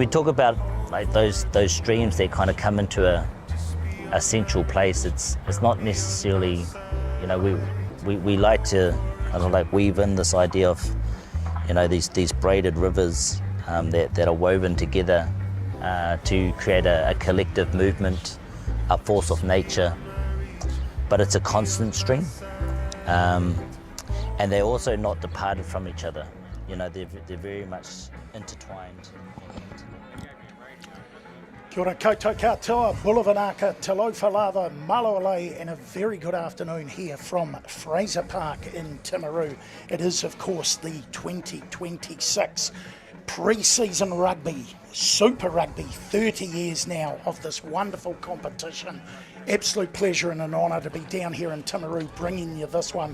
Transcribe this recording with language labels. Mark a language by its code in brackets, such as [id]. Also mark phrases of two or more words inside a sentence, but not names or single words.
[en] talk about those streams that kind of come into a central place, it's not necessarily, we like to kind of weave in this idea of these braided rivers that are woven together to create a collective movement, a force of nature, but it's a constant stream, and they're also not departed from each other. They're very much intertwined. [mi] Kia ora koutou katoa, Bulavanaka, Talofalava, Maloalei, [en] and a very good afternoon here from Fraser Park in Timaru. It is, of course, the 2026 pre-season rugby, Super Rugby, 30 years now of this wonderful competition. Absolute pleasure and an honour to be down here in Timaru bringing you this one.